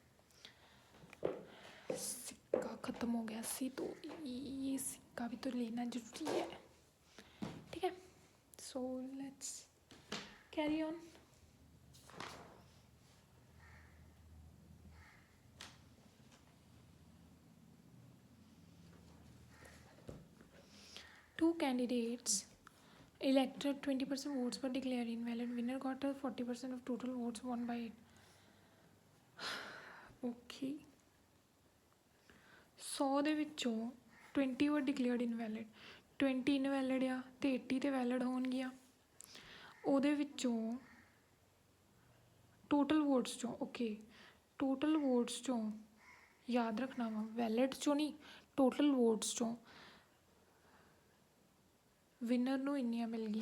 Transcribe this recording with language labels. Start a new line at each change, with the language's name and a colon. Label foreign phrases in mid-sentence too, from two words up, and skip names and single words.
Hindi: सिक्का ख़त्म हो गया सी, तो ये सिक्का भी तो लेना जरूरी है। ठीक है,
English: so let's carry on. Two candidates elected 20% votes were declared invalid. Winner got a 40% of total votes won by it.
Punjabi: Okay. 100 ਦੇ ਵਿੱਚੋਂ 20
English: were declared invalid,
Punjabi: 20 invalid ਆ ਤੇ 80 ਤੇ ਵੈਲਿਡ ਹੋਣਗੀਆਂ। ਉਹਦੇ ਵਿੱਚੋਂ
English: total votes
Punjabi: ਚੋਂ, ਓਕੇ,
English: total votes
Punjabi: ਚੋਂ ਯਾਦ ਰੱਖਣਾ ਵਾ, ਵੈਲਿਡ ਚੋਂ ਨਹੀਂ,
English: total votes
Punjabi: ਚੋਂ ਵਿਨਰ ਨੂੰ ਇੰਨੀਆਂ ਮਿਲ ਗਈਆਂ।